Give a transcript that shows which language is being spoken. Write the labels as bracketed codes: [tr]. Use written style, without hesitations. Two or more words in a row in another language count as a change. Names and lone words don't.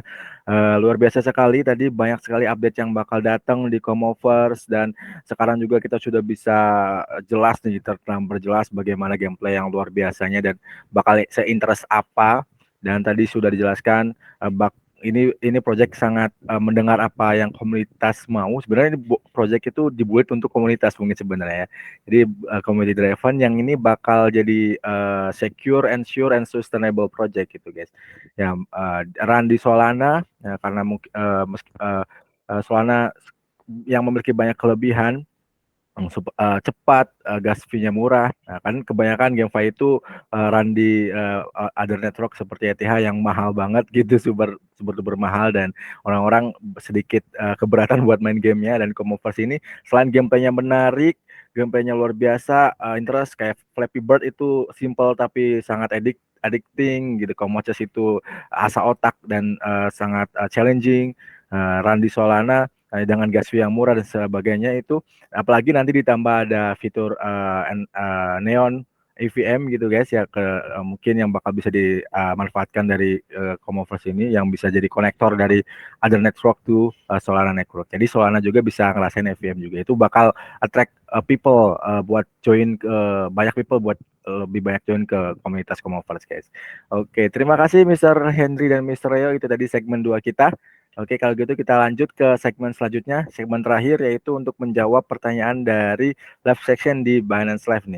[id] Luar biasa sekali tadi banyak sekali update yang bakal datang di Comoverse dan sekarang juga kita sudah bisa jelas nih berjelas bagaimana gameplay yang luar biasanya dan bakal se-interest apa. Dan tadi sudah dijelaskan ini project sangat mendengar apa yang komunitas mau. Sebenarnya ini project itu dibuat untuk komunitas mungkin sebenarnya ya. Jadi [en] community driven [id] yang ini bakal jadi [en] secure and sure and sustainable project [id] gitu guys. Ya run di Solana ya, karena Solana yang memiliki banyak kelebihan cepat, [en] gas fee- [id] nya murah. Nah, kan kebanyakan GameFi itu run di [en] other network [id] seperti ETH yang mahal banget gitu, [en] super duper [id] mahal dan orang-orang sedikit keberatan buat main gamenya. Dan Comoverse ini selain gameplaynya menarik, gameplaynya luar biasa, interest kayak Flappy Bird itu simple tapi sangat addicting gitu. Comoverse itu asa otak dan sangat challenging. Run di Solana dengan [en] gas fee [id] yang murah dan sebagainya itu apalagi nanti ditambah ada fitur neon EVM gitu guys ya, mungkin yang bakal bisa dimanfaatkan dari Comoverse ini, yang bisa jadi konektor dari [en] other network to Solana network. [id] Jadi Solana juga bisa ngerasain EVM juga. Itu bakal [en] attract people [id] buat join, banyak people buat lebih banyak join ke komunitas Comoverse guys. Oke, terima kasih Mr. Henry dan Mr. Leo, itu tadi segmen 2 kita. Oke, kalau gitu kita lanjut ke segmen selanjutnya, segmen terakhir, yaitu untuk menjawab pertanyaan dari [en] live section [id] di Binance Live nih.